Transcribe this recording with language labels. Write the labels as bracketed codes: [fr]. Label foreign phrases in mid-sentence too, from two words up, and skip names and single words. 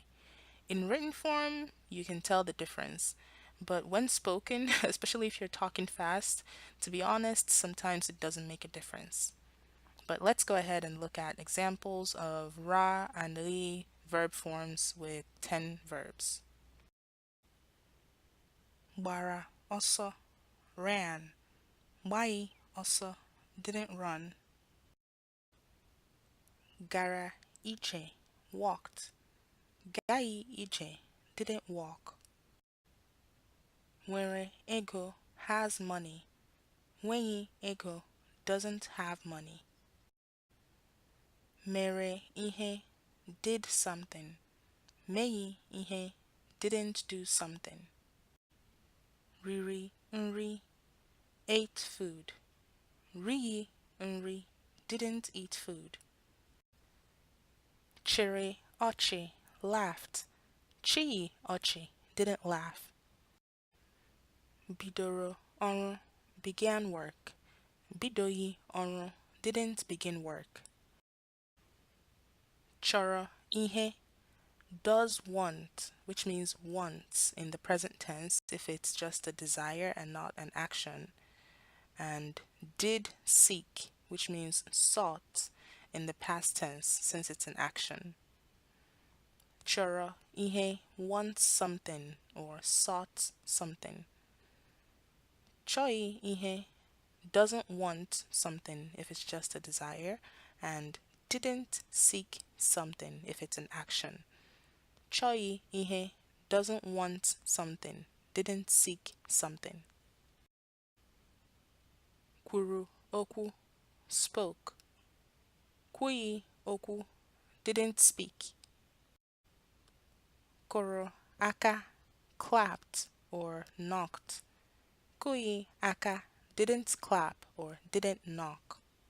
[en] In written form, you can tell the difference, but when spoken, especially if you're talking fast, to be honest, sometimes it doesn't make a difference. But let's go ahead and look at examples of ra and li verb forms with 10 verbs. [ig] Gbara ọsọ, ran. Gbaghị ọsọ, [en] didn't run. [ig] Gara ije, walked. Gaghị ije, [en] didn't walk. [ig] Nwere ego, [en] has money. [ig] Nweghị ego, [en] doesn't have money. [ig] Mere ihe, [en] did something. [ig] Meghị ihe, [en] didn't do something. [ig] Riri nri, [en] ate food. [ig] Righị nri, [en] didn't eat food. [ig] Chịrị ọchị, laughed. Chịghị ọchị, [en] didn't laugh. [ig] Bidoro ọrụ, [en] began work. [ig] Bidoghị ọrụ, [en] didn't begin work. [ig] Chọrọ ihe, [en] does want, which means wants in the present tense if it's just a desire and not an action. And did seek, which means sought in the past tense since it's an action. [ig] Chọrọ ihe, [en] wants something or sought something. [ig] Chọghị ihe, [en] doesn't want something if it's just a desire, and didn't seek something if it's an action. [ig] Chọghị ihe, [en] doesn't want something, didn't seek something. [ig] Kwuru okwu, spoke. Kwughị okwu, [en] didn't speak. [ig] Kụrụ aka, [en] clapped or knocked. [ig] Kụghị aka, [en] didn't clap or didn't knock.